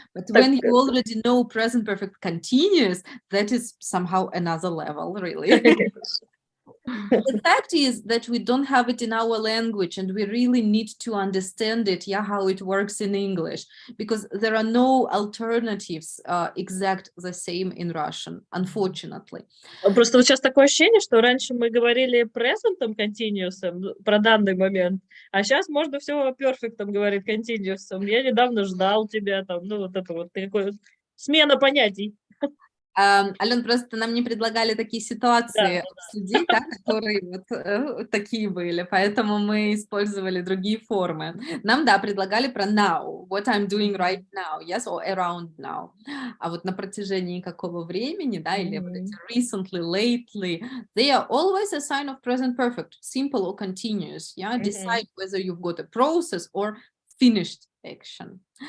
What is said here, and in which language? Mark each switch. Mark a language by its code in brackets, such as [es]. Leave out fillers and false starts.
[en] But when you already know present perfect continuous, that is somehow another level, really. The fact is that we don't have it in our language and we really need to understand it, yeah, how it works in English, because there are no alternatives exact the same in Russian, unfortunately. [ru] Просто вот сейчас такое ощущение, что раньше мы говорили presentом continuousом про данный момент, а сейчас можно все перфектом говорить continuousом. Я недавно ждал тебя там, ну вот это вот такое смена понятий. Ален, просто нам не предлагали такие ситуации обсудить, да, которые вот такие были, поэтому мы использовали другие формы. Нам, да, предлагали про [en] now, what I'm doing right now, yes, or around now. [ru] А вот на протяжении какого времени, да, или вот эти [en] recently, lately, they are always a sign of present perfect, simple or continuous, yeah, decide whether you've got a process or finished action.